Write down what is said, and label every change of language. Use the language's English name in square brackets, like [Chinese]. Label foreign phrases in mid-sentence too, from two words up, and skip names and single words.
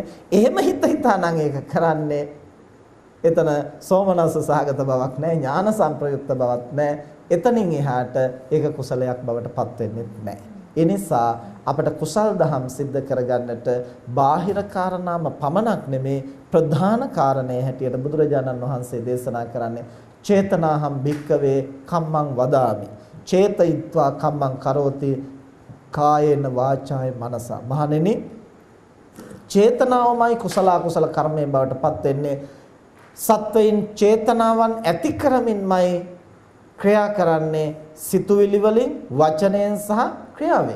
[Sinhala] එහෙම හිතා නම් ඒක කරන්නේ එතන සෝමනස්ස සහගත බවක් නැහැ, ඥාන සංප්‍රයුක්ත බවක් නැහැ. එතනින් එහාට ඒක කුසලයක් බවට පත් වෙන්නේ නැහැ. ඒ නිසා අපට කුසල් දහම් සිද්ධ කරගන්නට බාහිර කාරණාම පමණක් නෙමේ ප්‍රධාන කාරණේ හැටියට බුදුරජාණන් වහන්සේ දේශනා කරන්නේ [Pali] චේතනාහම් භික්කවේ කම්මං වදාමි. චේතයිත්වා කම්මං කරෝති කායේන වාචාය මනස. [Sinhala] මහණෙනි චේතනාවමයි කුසල අකුසල කර්මයෙන් බවට පත් වෙන්නේ. සත්වයින් චේතනාවන් ඇති කරමින්මයි ක්‍රියා කරන්නේ සිතුවිලි වලින්, වචනයෙන් සහ ක්‍රියාවෙන්.